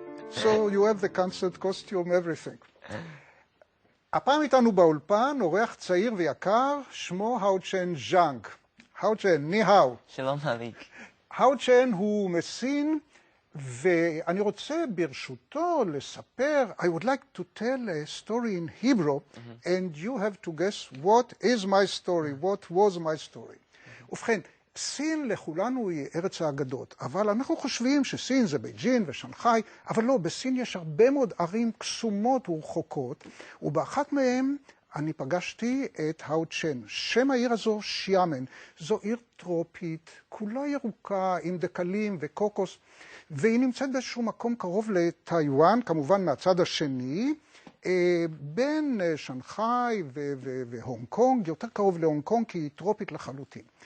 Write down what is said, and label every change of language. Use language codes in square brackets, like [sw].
[en] So you have the concert costume, everything. [he] הפעם איתנו באולפן אורח צעיר ויקר, שמו האוצ'ן ז'אנג. האוצ'ן, ני-האו. שלום אריק. האוצ'ן הוא מסין, ואני רוצה ברשותו לספר, [en] I would like to tell a story in Hebrew, and you have to guess what is my story, what was my story. [he] ובכן, סין לכולנו היא ארץ האגדות, אבל אנחנו חושבים שסין זה בייג'ין ושנגחאי, אבל לא, בסין יש הרבה מאוד ערים קסומות ורחוקות, ובאחת מהן אני פגשתי את האוצ'ן. שם העיר הזו שיאמן. זו עיר טרופית, כולה ירוקה עם דקלים וקוקוס, והיא נמצאת באיזשהו מקום קרוב לטיואן, כמובן מהצד השני, בין שנגחאי והונג קונג, יותר קרוב להונג קונג כי היא טרופית לחלוטין.